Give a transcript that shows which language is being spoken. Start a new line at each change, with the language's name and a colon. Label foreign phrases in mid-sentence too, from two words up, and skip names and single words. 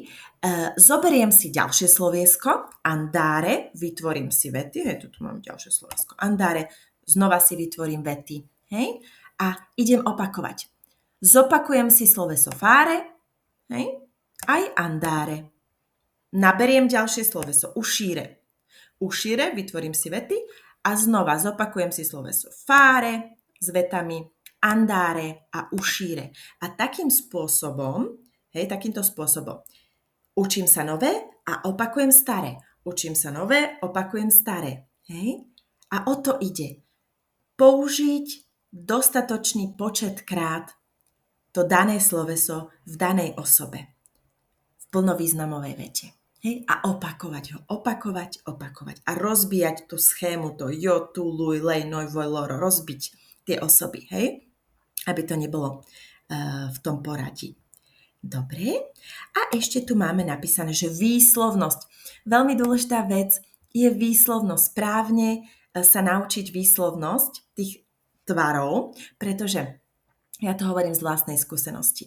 Slovak: Zoberiem si ďalšie sloviesko, andare, vytvorím si vety, hej, tu mám ďalšie sloviesko, andare, znova si vytvorím vety, hej, a idem opakovať. Zopakujem si sloveso fare, hej, aj andare. Naberiem ďalšie sloveso uscire. Uscire, vytvorím si vety a znova zopakujem si sloveso fare s vetami andare a uscire. A takýmto spôsobom učím sa nové a opakujem staré. Učím sa nové, opakujem staré. Hej? A o to ide. Použiť dostatočný počet krát to dané sloveso v danej osobe. V plnovýznamovej vete. Hej? A opakovať ho. Opakovať. A rozbíjať tú schému, to
Italian: io, tu, lui, lei, noi, voi, loro.
Slovak: Rozbiť tie osoby. Hej? Aby to nebolo v tom poradí. Dobre. A ešte tu máme napísané, že výslovnosť. Veľmi dôležitá vec je výslovnosť. Správne sa naučiť výslovnosť tých tvarov, pretože ja to hovorím z vlastnej skúsenosti.